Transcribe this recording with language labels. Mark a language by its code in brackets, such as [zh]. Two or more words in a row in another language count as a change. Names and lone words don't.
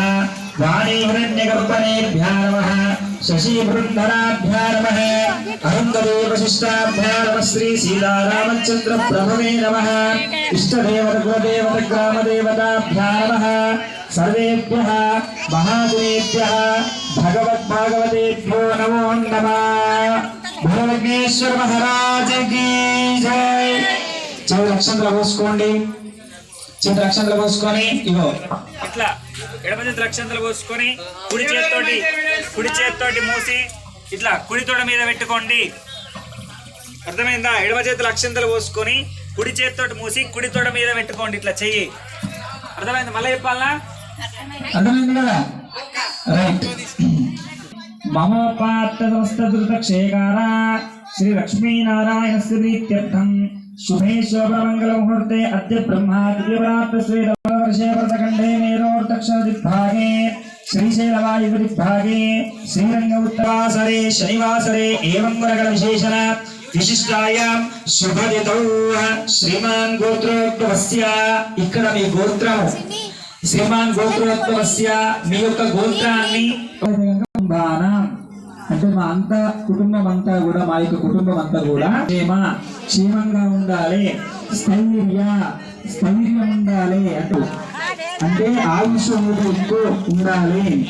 [sa] वाणीहिरण्यगर्भणेभ्यो नमः शशिवृन्धराभ्यो नमः अरुन्धती वसिष्ठाभ्यो नमः श्री सीतारामचन्द्र प्रभवे नमः इष्टदेवत कुलदेवत ग्रामदेवताभ्यो नमः सर्वेभ्यः महाजनेभ्यः भगवद्भागवतेभ्यो नमो नमः [hi] भोलेश्वर महाराज की जय [te] చేతి అక్షంతలు పోసుకోండి చేతి అక్షంతలు పోసుకొని ఇగో ఇట్లా ఎడమ చేతి అక్షంతలు పోసుకొని కుడి చేతితోటి మూసి ఇట్లా కుడి తొడ మీద పెట్టుకోండి అర్థమైందా ఎడమ చేతుల అక్షంతలు పోసుకొని కుడి చేతితోటి మూసి కుడి తొడ మీద పెట్టుకోండి ఇట్లా చెయ్యి అర్థమైంది మళ్ళీ చెప్పాలా అర్థమైంది కదా రైట్ [sa] మమ పాత్ర సమస్తృత క్షేకార శ్రీ లక్ష్మీ నారాయణ శ్రీత్యర్థం शुभे शोभमंगल मुहूर्ते अद्य ब्रह्माद्यवरात्र श्री रवर्षे व्रतखंडे मेरोर्दक्षिणदिग्भागे श्रीशैलवायुदिग्भागे श्रीरंग उत्तरासरे शनिवासरे एवं वरगण विशेषण विशिष्टायां शुभदितौ श्रीमान गोत्रोद्भवस्य [te] ఇక్కడ మీ గోత్రం [sa] శ్రీమాన్ గోత్రోద్భవस्य [te] మీ యొక్క గోత్రాన్ని అంటే మా అంతా కుటుంబం అంతా కూడా మా యొక్క కుటుంబం అంతా కూడా క్షేమంగా ఉండాలి స్థైర్యం ఉండాలి అంటే ఆయుష్ అనేది ఎక్కువ ఉండాలి